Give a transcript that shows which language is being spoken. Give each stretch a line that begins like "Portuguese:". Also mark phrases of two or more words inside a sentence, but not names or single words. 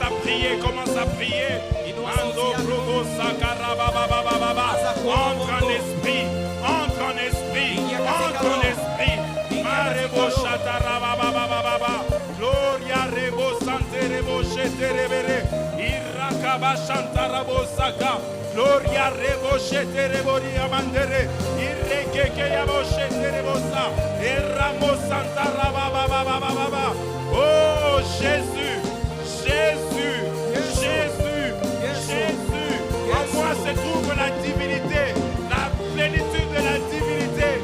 French: prier, commence à prier. Mando Brogo Sakarabababababa. Entre en esprit, entre en esprit, entre en esprit. Marebo Shatarabababababa. Gloria Rebo Sante Rebo Sheterebere. Irakaba Shantarabo Saka. Gloria Rebo Sheterebo Riamandere. Irekeke Yabo Sheterebo Sa. Eramo Santarabababababa. Oh Jésus, Jésus, Jésus, Jésus. En moi se trouve la divinité, la plénitude de la divinité.